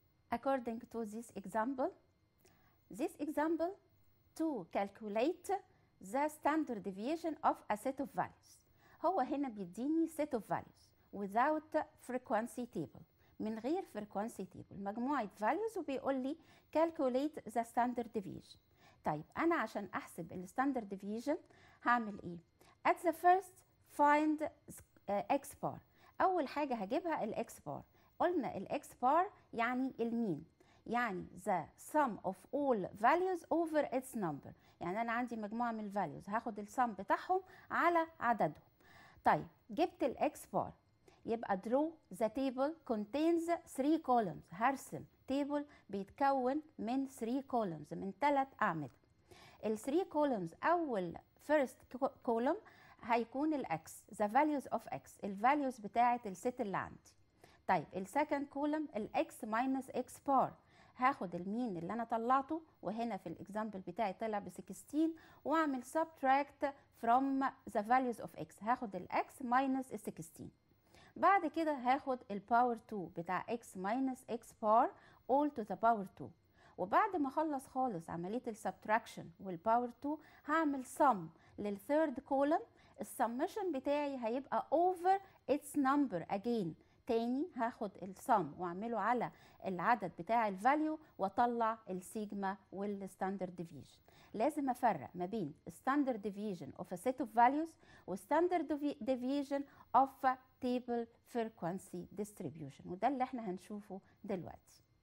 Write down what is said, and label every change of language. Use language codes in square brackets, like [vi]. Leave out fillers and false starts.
[en] According to this example, to calculate the standard deviation of a set of values. [ar] هو هنا بيديني [en] set of values without frequency table، [ar] من غير [en] frequency table، [ar] مجموعة values، وبيقول لي [en] calculate the standard deviation. [ar] طيب أنا عشان أحسب ال standard deviation هعمل إيه؟ [en] At the first find x bar. [ar] أول حاجة هجيبها ال x bar. قلنا ال x bar يعني المين، يعني [en] the sum of all values over its number. [ar] يعني أنا عندي مجموعة من الفاليوز، هاخد السم بتاعهم على عددهم. طيب جبت الإكس بار، يبقى [en] draw the table contains 3 columns. [ar] هرسم table بيتكون من [en] 3 columns، [ar] من 3 أعمدة. ال 3 columns أول [en] first column [ar] هيكون الإكس، [en] the values of x، [ar] الفاليوز بتاعة الست اللي عندي. طيب السكند كولم الإكس minus x بار، هاخد المين اللي أنا طلعته، وهنا في الإكزامبل بتاعي طلع ب 16، وأعمل [en] subtract from the values of x، [ar] هاخد الإكس minus 16. بعد كده هاخد الباور 2 بتاع x minus x بار [en] all to the power 2. [ar] وبعد ما اخلص خالص عمليه السبتراكشن والباور 2 هعمل sum للثيرد كولم. السمشن بتاعي هيبقى over its number again. تاني هاخد السم واعمله على العدد بتاع الفاليو واطلع السيجما والستاندرد ديفيجن. لازم افرق ما بين [en] standard deviation of a set of values [ar] و [en] standard deviation of a table frequency distribution، [ar] وده اللي احنا هنشوفه دلوقتي.